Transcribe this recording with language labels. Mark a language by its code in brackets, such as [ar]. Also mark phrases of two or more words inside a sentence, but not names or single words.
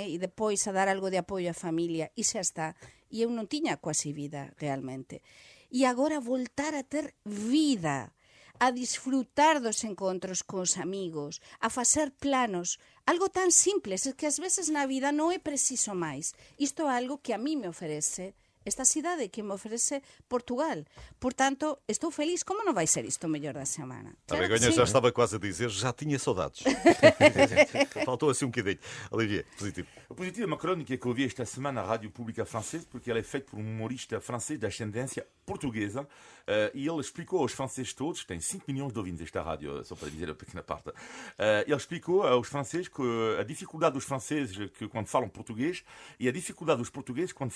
[gl] E depois a dar algo de apoio á familia, e xa está. E eu non tiña quasi vida, realmente. E agora voltar a ter vida, a disfrutar dos encontros cos amigos, a facer planos, algo tan simples, é que ás veces na vida non é preciso máis. Isto é algo que a mí me oferece esta cidade, que me oferece Portugal. Portanto, estou feliz. Como non vai ser isto o mellor da semana? [pt] A Begonha já estava quase a dizer, já tinha saudades. Faltou assim um bocadinho. Olivier, positivo. O positivo é uma crónica que eu ouvi esta semana na Rádio Pública Francesa, porque ela é feita por um humorista francês de ascendência portuguesa, e ele explicou aos franceses todos, tem 5 milhões de ouvintes esta rádio, só para dizer a pequena parte, ele explicou aos franceses que a dificuldade dos franceses que quando falam português e a dificuldade dos portugueses quando falam francês.